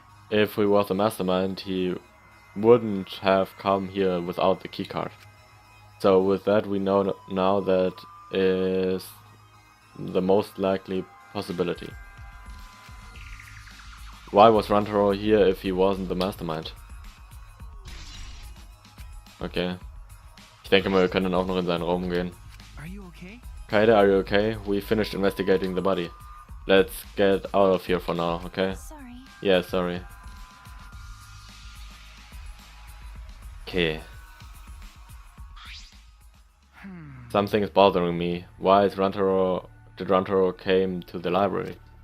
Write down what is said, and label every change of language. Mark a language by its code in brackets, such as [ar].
[en] If he was the mastermind, he wouldn't have come here without the keycard. So with that we know now that is the most likely possibility. Why was Rantaro here if he wasn't the Mastermind? Okay. [de] Ich denke mal, wir können auch noch in seinen Raum gehen. [en] Are you okay? Kaede, are you okay? We finished investigating the body. Let's get out of here for now, okay? Sorry. Yeah, sorry. Okay. Something is bothering me. Why is did Rantaro came to the library?